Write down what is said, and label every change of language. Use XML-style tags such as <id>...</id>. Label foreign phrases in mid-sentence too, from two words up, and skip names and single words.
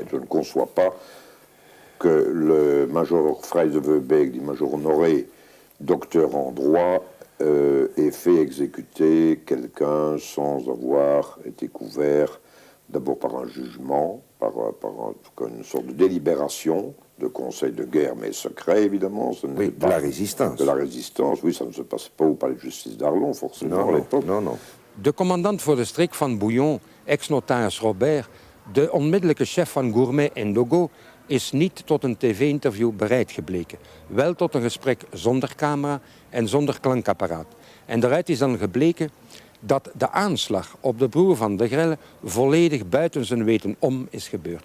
<fr>Je ne conçois pas que le major Vrijs de Veubeke, dit major honoré, docteur en droit, ait fait exécuter quelqu'un sans avoir été couvert d'abord par un jugement, par en tout cas une sorte de délibération, de conseil de guerre, mais secret évidemment. Oui, de la résistance. De la résistance, oui, ça ne se passait pas au palais de justice d'Arlon, forcément, à l'époque. Non, non.</fr> <nl>De commandant voor de streek van Bouillon, ex-notaris Robert, de onmiddellijke chef van Gourmet en Dogo, is niet tot een tv-interview bereid gebleken. Wel tot een gesprek zonder camera en zonder klankapparaat. En daaruit is dan gebleken dat de aanslag op de broer van de Grelle volledig buiten zijn weten om is gebeurd.</nl>